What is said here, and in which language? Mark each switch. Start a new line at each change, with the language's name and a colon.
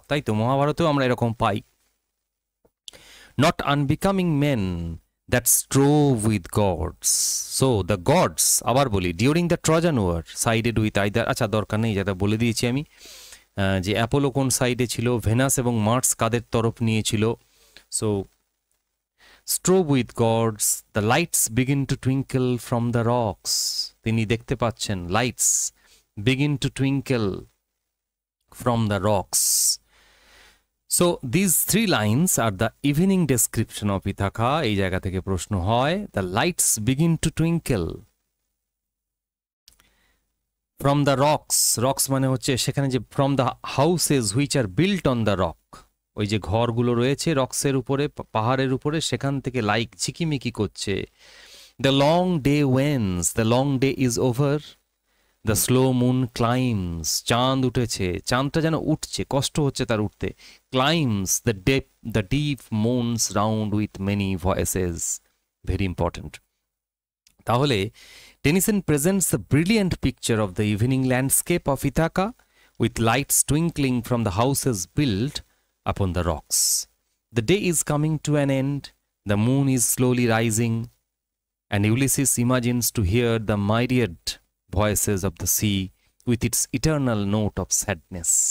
Bangla: তাই তো মহাভারতেও আমরা এরকম পাই।
English: Not unbecoming men that strove with gods. So the gods,
Bangla: আবার বলি,
English: during the Trojan war sided with either,
Bangla: আচ্ছা দরকার নেই, যেটা বলে দিয়েছি আমি, যে অ্যাপোলো কোন সাইডে ছিল, ভেনাস এবং মার্স কাদের তরফ নিয়েছিল।
English: So strove with gods, the lights begin to twinkle from the rocks.
Bangla: তিনি দেখতে পাচ্ছেন
English: lights begin to twinkle from the rocks. So these three lines are the evening description of Ithaka.
Bangla: এই জায়গা থেকে প্রশ্ন হয়,
English: the lights begin to twinkle from the rocks.
Bangla: Rocks মানে হচ্ছে সেখানে যে
English: from the houses which are built on the rock,
Bangla: ওই যে ঘরগুলো রয়েছে রক্সের উপরে, পাহাড়ের উপরে, সেখান থেকে লাইক ঝিকিমিকি করছে।
English: the long day wanes, the long day is over, the slow moon climbs,
Bangla: চাঁদ উঠেছে, চাঁদটা যেন উঠছে, কষ্ট হচ্ছে তার উঠতে।
English: Climbs the deep moans round with many voices, very important. তাহলে Tennyson presents the brilliant picture of the evening landscape of Ithaca with lights twinkling from the houses build upon the rocks. The day is coming to an end, the moon is slowly rising, and Ulysses imagines to hear the myriad voices of the sea with its eternal note of sadness.